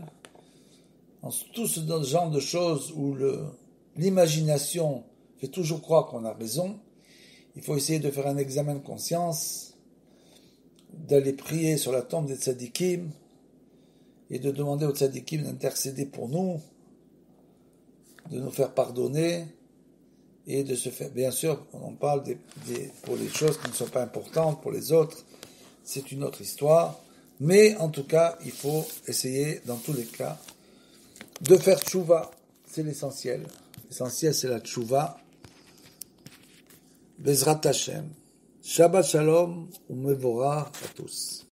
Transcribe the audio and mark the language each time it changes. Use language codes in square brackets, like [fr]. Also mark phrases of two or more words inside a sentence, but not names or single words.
[fr] Dans tout ce genre de choses où l'imagination fait toujours croire qu'on a raison, il faut essayer de faire un examen de conscience, d'aller prier sur la tombe des tzadikim et de demander aux tzadikim d'intercéder pour nous, de nous faire pardonner et de se faire... Bien sûr, on parle pour les choses qui ne sont pas importantes, pour les autres, c'est une autre histoire, mais en tout cas, il faut essayer, dans tous les cas, de faire tchouva, c'est l'essentiel. L'essentiel, c'est la tchouva. [he] בעזרת השם. שבת שלום, ומבורך [fr] à tous.